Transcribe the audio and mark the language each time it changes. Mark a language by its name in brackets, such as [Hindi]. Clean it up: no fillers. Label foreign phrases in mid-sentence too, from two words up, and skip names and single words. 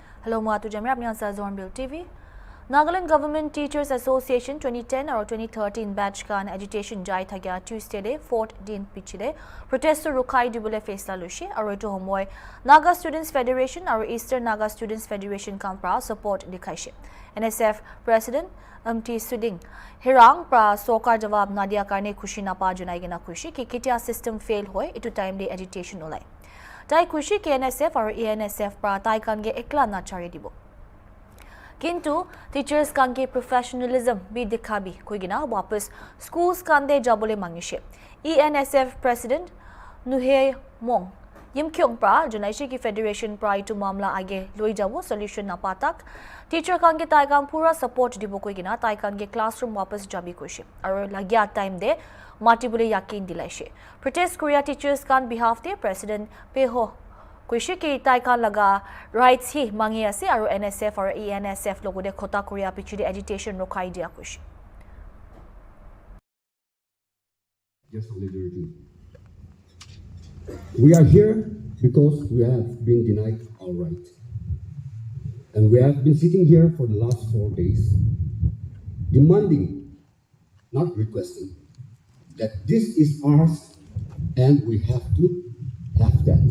[English] Hello, Matu Jamir. I'm on Hornbill TV. [Naga Pidgin] Nagaland Government Teachers Association 2010 or 2013 batch kan agitation jai thagya Tuesday day 4th din pichile protest rukai dibule faisla lushi aro eto homoy Naga Students Federation or Eastern Naga Students Federation kampra support dikhaishe. NSF President MT Suding Hirang pra sokar jawab nadia karne khushi na pa junai gina khushi ki kitia system fail hoy eto time day agitation olai. Tai khushi ke NSF or ENSF pra tai kan ge ekla na chari dibo. किंतु टीचर्स कांगे प्रोफेशनलिज्म भी दिखा भी कोई गिना वापस स्कूल्स कांदे जाबोले मांगिशे ENSF प्रेसिडेंट नुहे मोंग यमक्योंग प्रा जुनाइशे की फेडरेशन प्राइ टू मामला आगे लोई जाबो सॉल्यूशन ना पातक टीचर कांगे ताइकांग पूरा सपोर्ट दिबो कोई गिना ताइकांगे क्लासरूम वापस जाबी कोशे और लाग्या टाइम दे माटिबुले याकिन दिलाइशे प्रोटेस्ट कोरिया टीचर्स कान बिहाफ दे प्रेसिडेंट पेहो Kushi ki taika laga rights hi mangi ase aru NSF or ENSF logo de khota korea pichide agitation rokai dia kushi. [English] Just solidarity. We are here because we have been denied our right. And we have been sitting here for the last 4 days, demanding, not requesting, that this is ours and we have to have that.